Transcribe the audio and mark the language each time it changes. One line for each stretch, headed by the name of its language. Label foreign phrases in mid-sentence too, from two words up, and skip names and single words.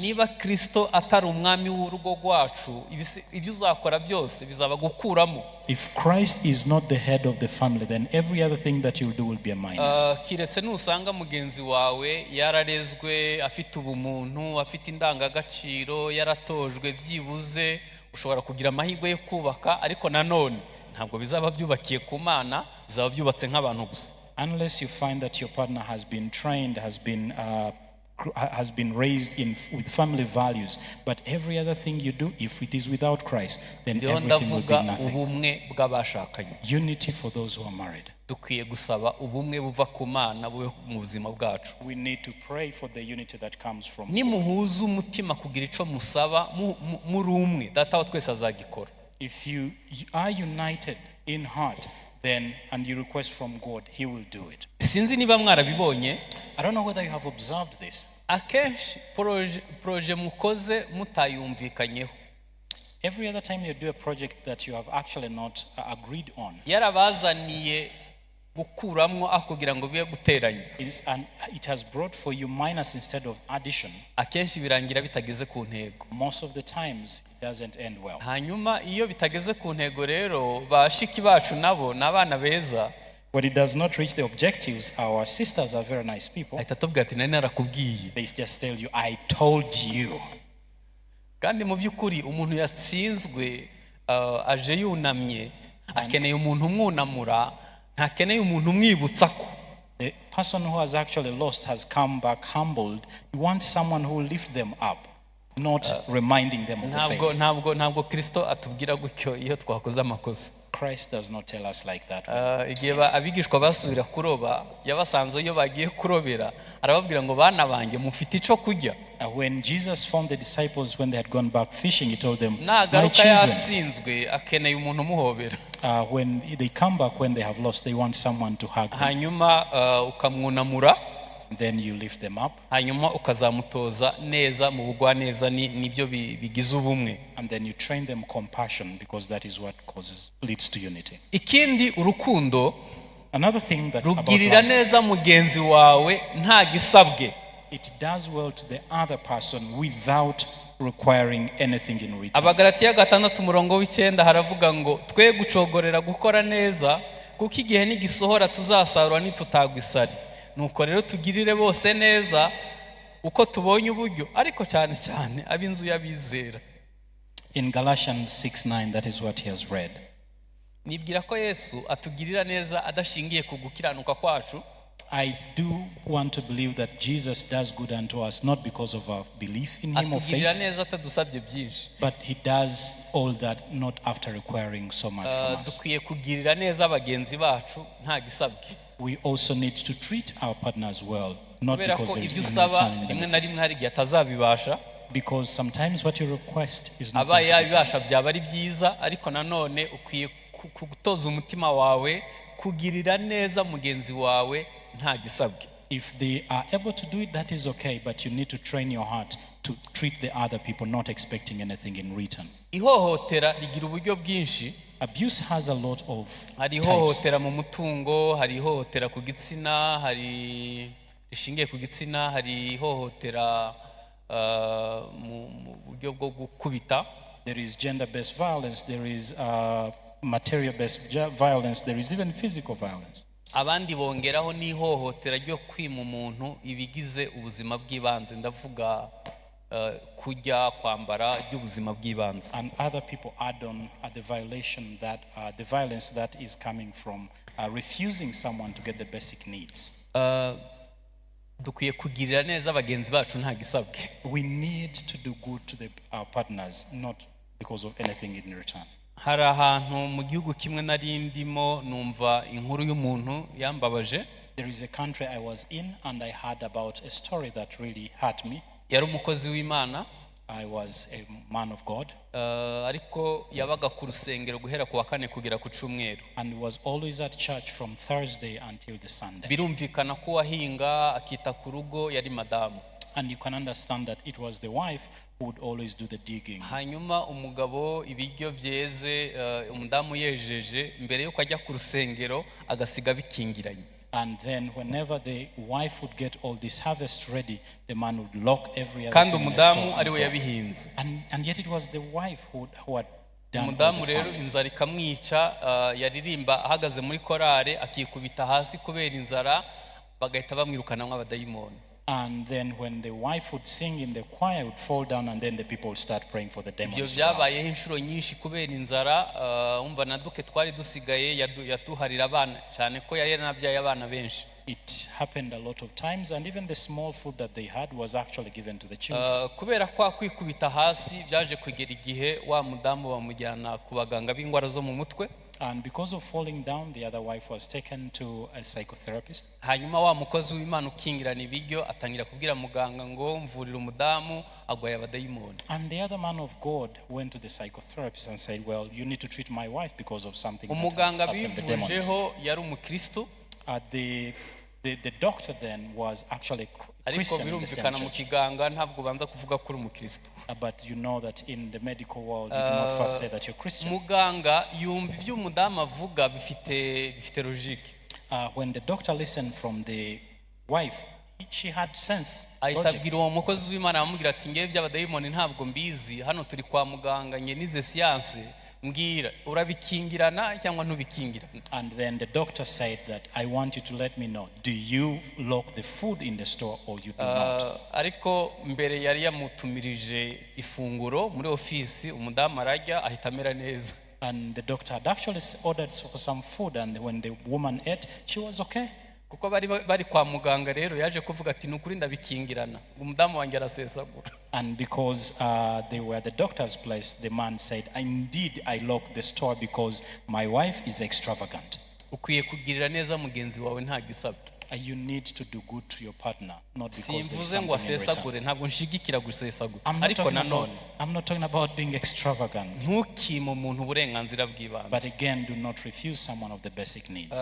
Kinyarwanda: Niba Kristo atari umwami w'urugo rwacu, ibyo uzakora byose bizaba gukuramo.
English: If Christ is not the head of the family, then every other thing that you do will be a minus.
Kinyarwanda: Kiretse nusanga mugenzi wawe yararezwe afite ubumuntu afite indangagaciro yaratojwe byibuze ushobora kugira amahirwe yo kubaka ariko nanone ntabwo bizaba byubakiye ku Mana bizaba byubatse nk'abantu gusa.
English: Unless you find that your partner has been trained, has been raised with family values, but every other thing you do, if it is without Christ, then everything will be nothing.
Kinyarwanda: Ubumwe bw'abashakanye.
English: Unity for those who are married.
Kinyarwanda: Dukwiye gusaba ubumwe buva ku Mana bube mu buzima bwacu.
English: We need to pray for the unity that comes from.
Kinyarwanda: Nimuhuza umutima kugira ico musaba muri umwe data wa twese azagikora.
English: If you are united in heart, then and you request from God, he will do it.
Kinyarwanda: Sinzi niba mwarabibonye.
English: I don't know whether you have observed this.
Kinyarwanda: Akenshi proje mukoze mutayumvikanyeho.
English: Every other time you do a project that you have actually not agreed on.
Kinyarwanda: Yarabazaniye gukuramwo akugira ngo biye guteranya.
English: And it has brought for you minus instead of addition.
Kinyarwanda: Akenshi birangira bitageze ku ntego.
English: Most of the times it doesn't end well.
Kinyarwanda: Hanyuma iyo bitageze ku ntego rero bashiki bacu nabo nabana beza.
English: When it does not reach the objectives, our sisters are very nice people.
Kinyarwanda: Ahita ati nari narakubwiye.
English: They just tell you, I told you.
Kinyarwanda: Kandi mu byukuri umuntu yatsinzwe aje yunamye akeneye umuntu umwunamura ntakeneye umuntu umwibutsa ko.
English: The person who has actually lost has come back humbled. You want someone who will lift them up, not reminding them of the failures.
Kinyarwanda: Ntabwo Kristo atubwira gutyo iyo twakoze amakosa.
English: Christ does not tell us like that.
Kinyarwanda: Igihe abigishwa basubira kuroba yabasanze iyo bagiye kurobera arababwira ngo bana banjye mufite ico kujya.
English: When Jesus found the disciples when they had gone back fishing, he told them,
Kinyarwanda: nagaruka yatsinzwe akeneye umuntu umuhobera.
English: When they come back when they have lost, they want someone to hug them.
Kinyarwanda: Hanyuma ukamwunamura.
English: Then you lift them up.
Kinyarwanda: Hanyuma ukazamutoza neza mu bugwa neza nibyo bigize ubumwe.
English: And then you train them compassion, because that is what leads to unity.
Kinyarwanda: Ikindi urukundo.
English: Another thing that
Kinyarwanda: rugirira neza mugenzi wawe nta gisabwe.
English: It does well to the other person without requiring anything in return.
Kinyarwanda: Abagalatiya 6:9 haravuga ngo twe gucogorera gukora neza kuko igihe nigisohora tuzasarura nitutagwa isari. Nuko rero tugirire bose neza uko tubonye uburyo ariko cyane cyane ab'inzu y'abizera.
English: In Galatians 6:9, that is what he has read.
Kinyarwanda: Nibwira ko Yesu atugirira neza adashingiye ku gukiranuka kwacu.
English: I do want to believe that Jesus does good unto us not because of our belief in him or faith, but he does all that not after requiring so much from us. We also need to treat our partners well, not because there is no return. Because sometimes what you request is not
Kinyarwanda: kugutoza umutima wawe kugirira neza mugenzi wawe nta gisabwe.
English: If they are able to do it, that is okay, but you need to train your heart to treat the other people not expecting anything in return.
Kinyarwanda: Ihohotera rigira uburyo bwinshi.
English: Abuse has a lot of types.
Kinyarwanda: Hari ihohotera mu mutungo, hari ihohotera ku gitsina, hari rishingiye ku gitsina, hari ihohotera mu buryo bwo gukubita.
English: There is gender-based violence, there is material-based violence, there is even physical violence.
Kinyarwanda: Abandi bongeraho n'ihohotera ryo kwima umuntu ibigize ubuzima bw'ibanze, ndavuga kujya kwambara by'ubuzima bw'ibanze.
English: And other people add on the violation that the violence that is coming from refusing someone to get the basic needs.
Kinyarwanda: Dukwiye kugirira neza abagenzi bacu nta gisabwe.
English: We need to do good to our partners, not because of anything in return.
Kinyarwanda: Hari ahantu mu gihugu kimwe nari ndimo numva inkuru y'umuntu yambabaje.
English: There is a country I was in and I heard about a story that really hurt me.
Kinyarwanda: Yari umukozi w'Imana.
English: I was a man of God.
Kinyarwanda: Ariko yabaga ku rusengero guhera ku wa kane kugera ku cyumweru.
English: And was always at church from Thursday until the Sunday.
Kinyarwanda: Birumvikana ko wahinga akita ku rugo yari madamu.
English: And you can understand that it was the wife who would always do the digging.
Kinyarwanda: Hanyuma umugabo ibiryo byeze umudamu yejeje mbere yo kujya ku rusengero agasiga bikingiranye.
English: And then whenever the wife would get all this harvest ready, the man would lock every other thing in the store. And yet it was the wife who had done all
Kinyarwanda: umudamu
English: the
Kinyarwanda: rero
English: family.
Kinyarwanda: inzara ikamwica, yaririmba ahagaze muri korale akikubita hasi kubera inzara, bagahita bamwirukanamo abadayimoni.
English: And then when the wife would sing in the choir, would fall down, and then the people would start praying for the
Kinyarwanda: ibyo
English: demons to out.
Kinyarwanda: byabayeho inshuro nyinshi kubera inzara. Umva na duke twari dusigaye yatuharira abana cyane ko yari yanabyaye abana benshi.
English: It happened a lot of times, and even the small food that they had was actually given to the children.
Kinyarwanda: Kubera kwa kwikubita hasi byaje kugera igihe wa mudamu bamujyana ku baganga b'indwara zo mu mutwe.
English: And because of falling down, the other wife was taken to a psychotherapist.
Kinyarwanda: Hanyuma wa mukozi w'Imana ukingirana ibiryo atangira kubwira muganga ngo mvurira umudamu agwaye abadayimoni.
English: And the other man of God went to the psychotherapist and said, well, you need to treat my wife because of something that has
Kinyarwanda: Umuganga
English: happened, the demons.
Kinyarwanda: bivujeho yari umukristo,
English: The doctor then was actually
Kinyarwanda: ariko
English: Christian in the same
Kinyarwanda: birumvikana mu
English: church.
Kinyarwanda: kiganga ntabwo banza kuvuga ko uri umukristo.
English: But you know that in the medical world, you do not first say that you're Christian.
Kinyarwanda: Muganga yumva ibyo umudamu avuga bifite logique.
English: When the doctor listened from the wife, she had sense.
Kinyarwanda: ahita
English: Logic.
Kinyarwanda: abwira uwo mukozi w'Imana amubwira ati ngewe by'abadayimoni ntabwo mbizi, hano turi kwa muganga nye nize siyanse, mbwira urabikingirana cyangwa ntubikingirana.
English: And then the doctor said that I want you to let me know, do you lock the food in the store or you do not?
Kinyarwanda: Ariko mbere yari yamutumirije ifunguro muri ofisi, umudamu arajya ahita amera neza.
English: And the doctor had actually ordered for some food, and when the woman ate, she was okay.
Kinyarwanda: Kuko bari kwa muganga rero yaje kuvuga ati nukuri ndabikingirana, umudamu wanjye arasesagura.
English: And because they were the doctor's place, the man said, indeed I locked the store because my wife is extravagant.
Kinyarwanda: Ukwiye kugirira neza mugenzi wawe nta gisabwe.
English: You need to do good to your partner, not because there is
Kinyarwanda: Simvuze ngo
English: something in return.
Kinyarwanda: asesagure, ntabwo nshigikira gusesagura,
English: I'm
Kinyarwanda: ariko nanone
English: not talking about being extravagant,
Kinyarwanda: ntukime umuntu uburenganzira bw'ibanze.
English: but again, do not refuse someone of the basic needs.